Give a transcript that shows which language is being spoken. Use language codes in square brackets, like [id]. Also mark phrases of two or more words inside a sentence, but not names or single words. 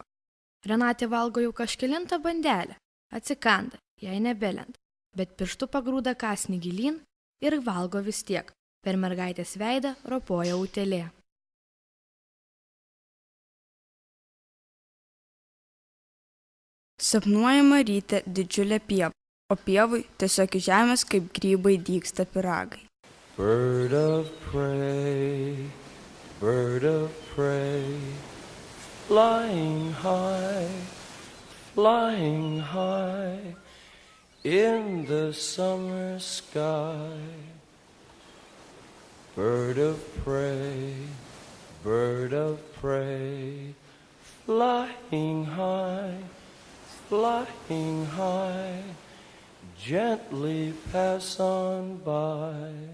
[lt] Renatė valgo jau kažkelintą bandelę, atsikanda, jai nebelenda, bet pirštu pagrūda kąsnį gilyn ir valgo vis tiek, Per mergaitės veidą ropoja utėlė. Sapnuojama ryte didžiulė pieva, o pievui tiesiog iš žemės kaip grybai dygsta pyragai. [en] Bird of prey, flying high in the summer sky. Bird of prey, flying high, gently pass on by.